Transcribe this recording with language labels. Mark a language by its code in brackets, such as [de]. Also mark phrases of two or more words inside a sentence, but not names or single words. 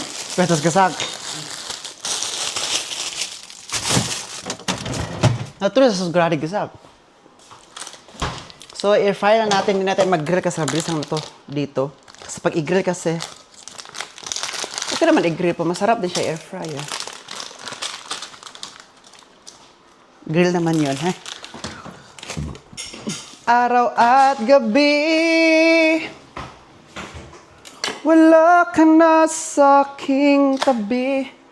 [de] Wer hat das gesagt? Natürlich, das hast du gerade gesagt. [tl] So, air-fryer na natin. Hindi natin mag-grill kasi mabilis lang ito dito. Kasi pag i-grill kasi, okay naman i-grill po. Masarap din siya air-fryer. Grill naman yun, ha? Araw at gabi, wala ka na sa aking tabi.